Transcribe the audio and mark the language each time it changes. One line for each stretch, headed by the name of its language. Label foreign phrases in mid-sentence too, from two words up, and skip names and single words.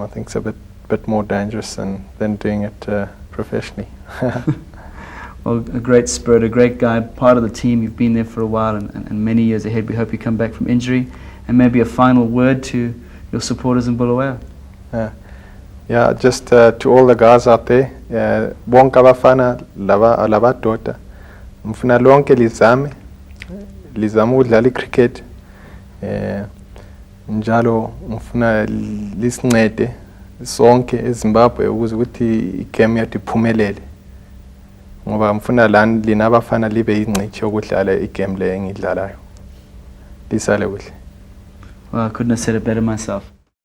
English: I think it's a bit more dangerous than doing it professionally. Well, a great spirit, a great guy, part of the team. You've been there for a while and many years ahead. We hope you come back from injury. And maybe a final word to your supporters in Bulawayo. Yeah, just to all the guys out there,
North Ndebele: bonke abafana labadoda, mfuna lonke lizame ukudlala icricket, njalo mfuna lisincede sonke eZimbabwe ukuze ukuthi igame yethu iphumelele, ngoba mfuna lina abafana libe yingcithi yokudlala igame le engidlalayo. Lisale kuhle.
English: Well, I couldn't have said it better myself.